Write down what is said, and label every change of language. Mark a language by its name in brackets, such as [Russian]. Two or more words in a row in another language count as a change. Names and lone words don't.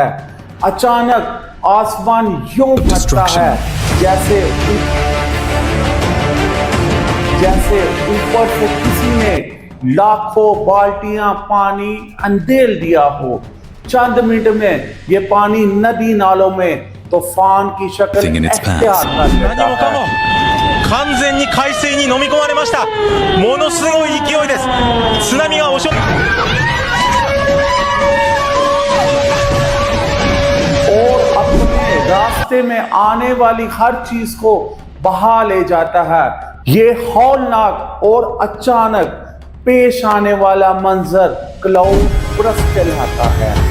[Urdu] اچانک آسمان یوں پھٹتا ہے جیسے اوپر سے کسی نے لاکھوں بالٹیاں پانی انڈیل دیا ہو. چند منٹ میں یہ پانی ندی نالوں میں طوفان کی شکل اختیار کر لیتا ہے. [Japanese] 完全に海水に飲み込まれました。ものすごい勢いです。津波が押し寄せ [Urdu] اور اپنے راستے میں آنے والی ہر چیز کو بہا لے جاتا ہے. یہ ہولناک اور اچانک پیش آنے والا منظر [English] cloud burst [Urdu] کہلاتا ہے.